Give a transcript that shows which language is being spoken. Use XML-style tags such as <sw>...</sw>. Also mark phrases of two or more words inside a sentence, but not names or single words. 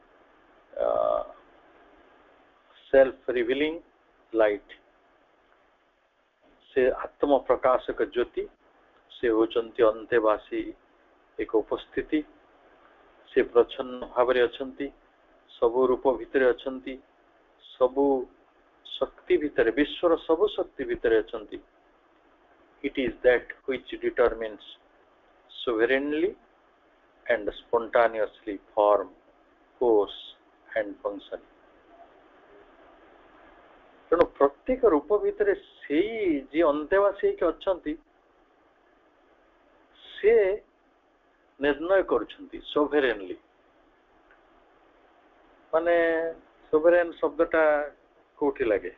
<en>self revealing light,</en> <or>ସେ ଆତ୍ମ ପ୍ରକାଶକ ଜ୍ୟୋତି, ସେ ହେଉଛନ୍ତି ଅନ୍ତେବାସୀ ଏକ ଉପସ୍ଥିତି, ସେ ପ୍ରଚ୍ଛନ୍ନ ଭାବରେ ଅଛନ୍ତି, ସବୁ ରୂପ ଭିତରେ ଅଛନ୍ତି, ସବୁ ଶକ୍ତି ଭିତରେ, ବିଶ୍ୱର ସବୁ ଶକ୍ତି ଭିତରେ ଅଛନ୍ତି।</or> <en>It is that which determines sovereignly and spontaneously form, course and function.</en> <or>ତେଣୁ ପ୍ରତ୍ୟେକ ରୂପ ଭିତରେ ସେଇ ଯିଏ ଅନ୍ତେବାସୀ ହେଇକି ଅଛନ୍ତି, ସେ ନିର୍ଣ୍ଣୟ କରୁଛନ୍ତି sovereignly। ମାନେ sovereign ଶବ୍ଦଟା କୋଉଠି ଲାଗେ?</or>